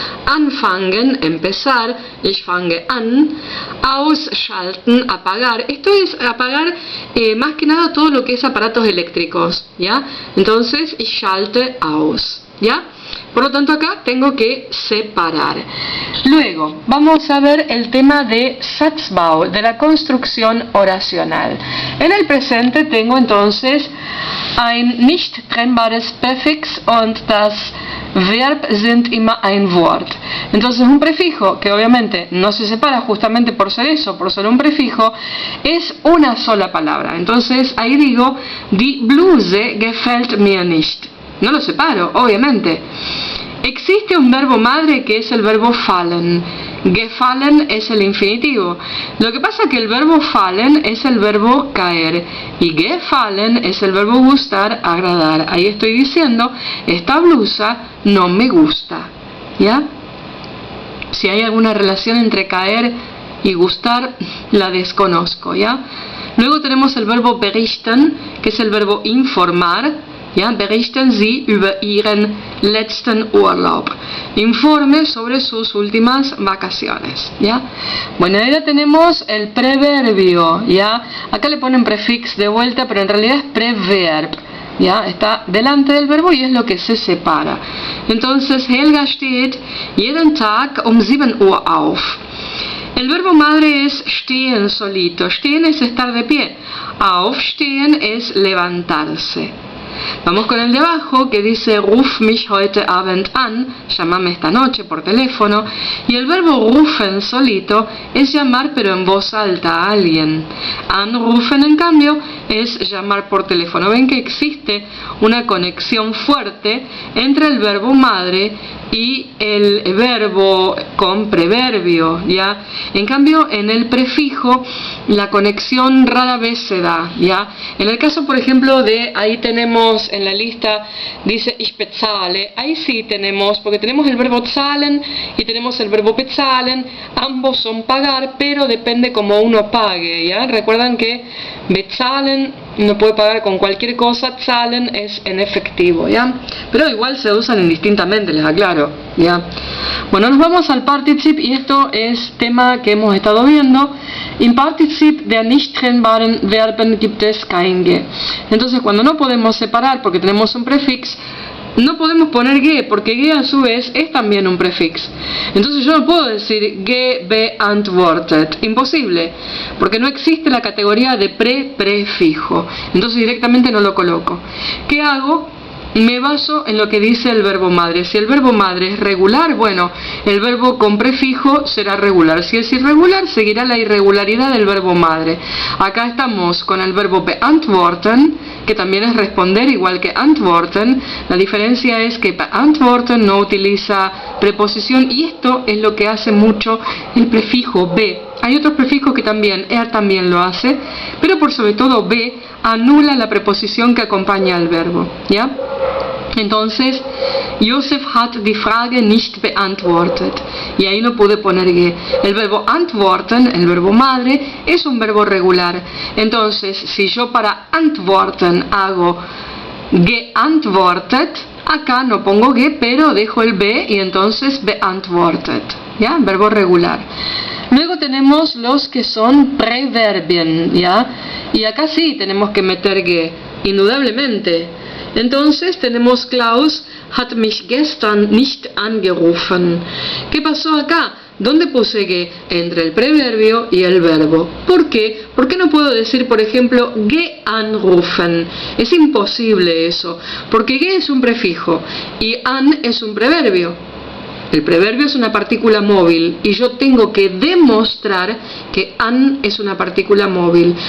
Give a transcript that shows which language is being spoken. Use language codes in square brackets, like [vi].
[de] Anfangen, empezar, ich fange an. Ausschalten, apagar. [es] Esto es apagar más que nada todo lo que es aparatos eléctricos, ¿ya? Entonces, [de] ich schalte aus, [es] ¿ya? Por lo tanto, acá tengo que separar. Luego, vamos a ver el tema de Satzbau, de la construcción oracional. En el presente tengo entonces [de] ein nicht trennbares Präfix und das Verb sind immer ein Wort. Entonces un prefijo, que obviamente no se separa justamente por ser eso, por ser un prefijo, es una sola palabra. [es] Entonces ahí digo, [de] die Bluse gefällt mir nicht. [es] No lo separo, obviamente. Existe un verbo madre que es el verbo fallen. Gefallen es el infinitivo. Lo que pasa es que el verbo fallen es el verbo caer y gefallen es el verbo gustar, agradar. Ahí estoy diciendo, esta blusa no me gusta, ¿ya? Si hay alguna relación entre caer y gustar, la desconozco, ¿ya? Luego tenemos el verbo berichten, que es el verbo informar. [de] Ja, berichten Sie über Ihren letzten Urlaub. [es] Informe sobre sus últimas vacaciones, ¿ya? Bueno, ahora tenemos el preverbio, ¿ya? Acá le ponen prefix de vuelta, pero en realidad es preverb, ¿ya? Está delante del verbo y es lo que se separa. [de] Entonces, Helga steht jeden Tag um 7 Uhr auf. [es] El verbo madre es stehen solito. Stehen es estar de pie. Aufstehen es levantarse. Vamos con el de abajo que dice [de] ruf mich heute Abend an, [es] llámame esta noche por teléfono, y el verbo rufen solito es llamar pero en voz alta a alguien. Anrufen en cambio es llamar por teléfono. Ven que existe una conexión fuerte entre el verbo madre y el verbo con preverbio, ¿ya? En cambio, en el prefijo la conexión rara vez se da, ¿ya? En el caso, por ejemplo, de ahí tenemos en la lista, dice ich bezahle, ahí sí tenemos, porque tenemos el verbo zahlen y tenemos el verbo bezahlen, ambos son pagar, pero depende cómo uno pague, ¿ya? Recuerdan que bezahlen no puede pagar con cualquier cosa, zahlen es en efectivo, ¿ya? Pero igual se usan indistintamente, les aclaro, ¿ya? Bueno, nos vamos al Partizip y esto es tema que hemos estado viendo. [de] Im Partizip der nicht trennbaren Verben gibt es kein Ge. [es] Entonces, cuando no podemos separar porque tenemos un prefix, no podemos poner ge, porque ge a su vez es también un prefix. Entonces yo no puedo decir ge beantwortet, imposible, porque no existe la categoría de prefijo. Entonces directamente no lo coloco. ¿Qué hago? Me baso en lo que dice el verbo madre. Si el verbo madre es regular, bueno, el verbo con prefijo será regular. Si es irregular, seguirá la irregularidad del verbo madre. Acá estamos con el verbo beantworten, que también es responder igual que antworten. La diferencia es que beantworten no utiliza preposición y esto es lo que hace mucho el prefijo be. Hay otros prefijos que también, también lo hace, pero por sobre todo be anula la preposición que acompaña al verbo, ¿ya? [de] Entonces, Josef hat die Frage nicht beantwortet. [es] Y ahí no pude poner ge. El verbo antworten, el verbo madre, es un verbo regular. Entonces, si yo para antworten hago geantwortet, acá no pongo ge, pero dejo el be y entonces beantwortet, ¿ya? Verbo regular. Luego tenemos los que son preverbien, ¿ya? Y acá sí tenemos que meter ge, indudablemente. Entonces tenemos [de] Klaus hat mich gestern nicht angerufen. [es] ¿Qué pasó acá? ¿Dónde puse ge? Entre el preverbio y el verbo. ¿Por qué? ¿Por qué no puedo decir, por ejemplo, ge anrufen? Es imposible eso, porque ge es un prefijo y an es un preverbio. El preverbio es una partícula móvil y yo tengo que demostrar que an es una partícula móvil.